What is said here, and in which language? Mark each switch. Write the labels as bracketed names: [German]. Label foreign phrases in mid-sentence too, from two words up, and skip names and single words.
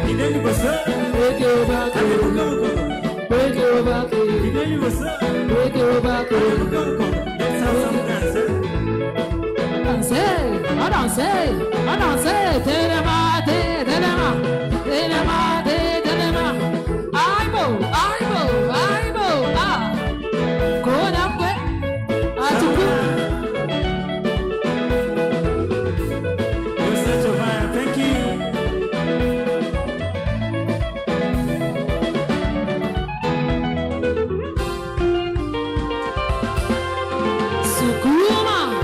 [English] Break your back, break your back, break your back. Let's have some dance. [Lingala] Danser, telema, aibo, kona kwe, atuku. [English] You're such a vibe. Thank you. [Lingala] Sukuma.